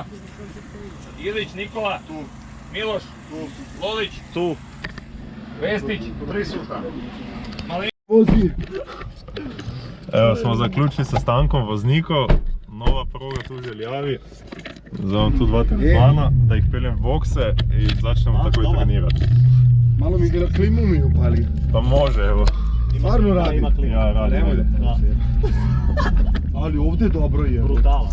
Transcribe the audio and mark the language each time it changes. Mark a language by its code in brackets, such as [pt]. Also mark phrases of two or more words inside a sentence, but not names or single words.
[hr] Ilić Nikola, tu. Miloš, tu. Lolić, Tu. Vestić, Prisutan. [sl] Vozi. Evo smo zaključili sa stankom voznikov, nova proga tu v Željavi. Zdaj vam tu dva telefona, da jih peljem v bokse in začnemo takoj trenirati. [hr] Malo mi gre klimu mi upali. Pa može, evo. Stvarno radi. Ja, radi. Ali ovdje dobro je. Brutala.